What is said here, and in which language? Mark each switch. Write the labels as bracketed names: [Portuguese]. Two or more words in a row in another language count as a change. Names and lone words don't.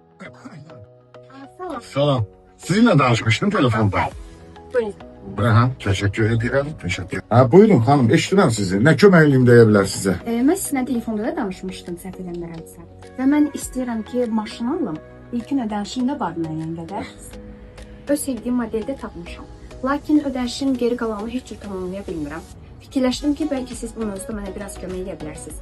[Azerbaijani] Salam. [Turkish] Sizinle danışmıştım telefonda. Buyurun. Aha, teşekkür ederim. Teşekkür. [Azerbaijani] Ha, buyurun hanım, eşitirəm sizi. Nə köməkliyim deyə bilər sizə? Mən sizinlə telefonda da danışmışdım səhv eləmirəmsə. Və mən istəyirəm ki, maşın alım. İlkin ödənişim də var müəyyən qədər. Öz sevdiyim modeldə tapmışam. Lakin ödənişin geri qalanını heç cür tamamlaya bilmirəm. Fikirləşdim ki, bəlkə siz bu mövzuda mənə biraz kömək edə bilərsiniz.